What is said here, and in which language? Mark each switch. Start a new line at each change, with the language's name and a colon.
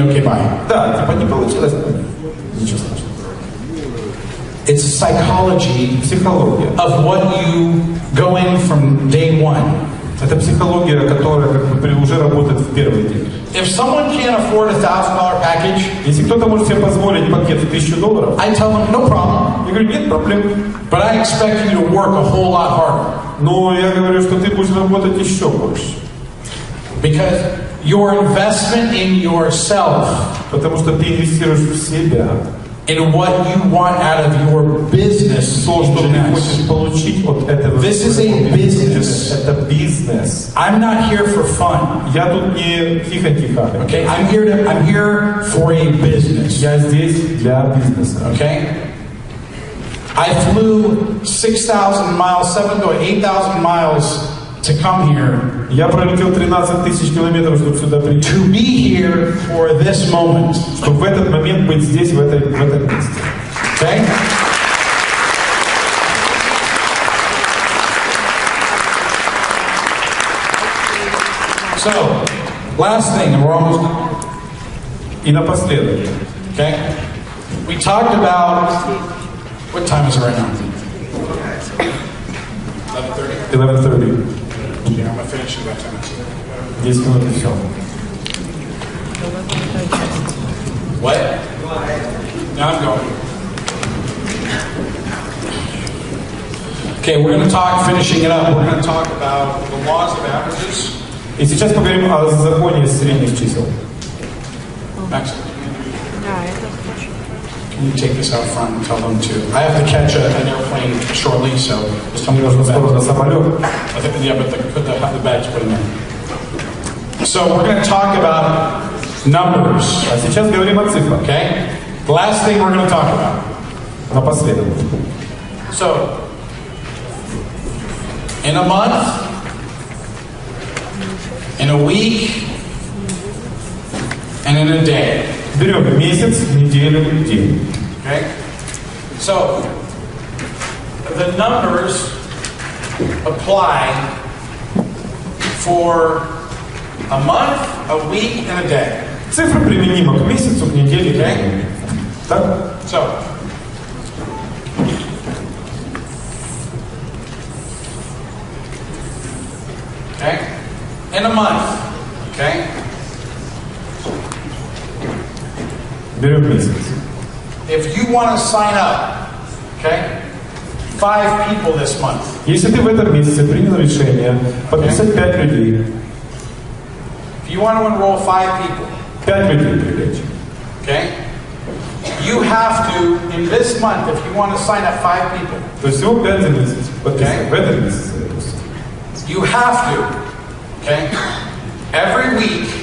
English: Okay, bye.
Russian: Да, типа не получилось. Ничего страшного.
English: It's psychology
Russian: Психология.
English: of what you go in from day one.
Russian: Это психология, которая как бы уже работает в первый день.
English: If someone can't afford $1,000 package,
Russian: Если кто-то может себе позволить пакет в $1000,
English: I tell them no problem,
Russian: я говорю, нет проблем.
English: but I expect you to work a whole lot harder
Russian: Но я говорю, что ты будешь работать еще больше.
English: because your investment in yourself,
Russian: Потому что ты инвестируешь в себя.
English: in what you want out of your business,
Russian: То, что ты хочешь получить от этого.
English: This is a business.
Russian: Это бизнес.
English: I'm not here for fun.
Russian: Я тут не тихо-тихо.
English: Okay, I'm here for a business.
Russian: Я здесь для бизнеса.
English: Okay, I flew 6,000 miles, 7,000 to 8,000 miles to come here.
Russian: Я пролетел 13 000 километров, чтобы сюда прийти.
English: To be here for this moment.
Russian: Чтобы в этот момент быть здесь, в этом месте.
English: Okay? So, last thing, and we're almost done.
Russian: И напоследок.
English: Okay? We talked about, what time is it right now? 11:30. Yeah, I'm going to finish in about 10 minutes.
Russian: 10 минут и все.
English: What? Now I'm going. Okay, we're going to talk, finishing it up, we're going to talk about the laws of averages.
Russian: И сейчас поговорим о законе средних чисел.
English: Next. Can you take this out front and tell them to? I have to catch an airplane shortly, so just tell me
Russian: Нужно скоро на самолет.
English: Yeah, but put the bags, put them in. So we're going to talk about numbers.
Russian: А сейчас говорим о цифрах.
English: Okay? The last thing we're going to talk about.
Russian: Напоследок.
English: So, in a month, in a week, and in a day.
Russian: Берем месяц, неделю, день.
English: Okay? So, the numbers apply for a month, a week, and a day.
Russian: Цифра применима к месяцу, к неделе, к
English: Okay?
Russian: дню. Так?
English: So, okay? In a month, okay?
Russian: Берем месяц.
English: If you want to sign up, okay? 5 people this month.
Russian: Если ты в этом месяце принял решение подписать 5 людей,
English: If you want to enroll 5 people,
Russian: 5 людей привлечь.
English: okay? You have to, in this month, if you want to sign up 5 people,
Russian: То есть всего 5 за месяц. Подписать.
English: Okay.
Russian: В этом месяце, допустим.
English: you have to, okay? Every week,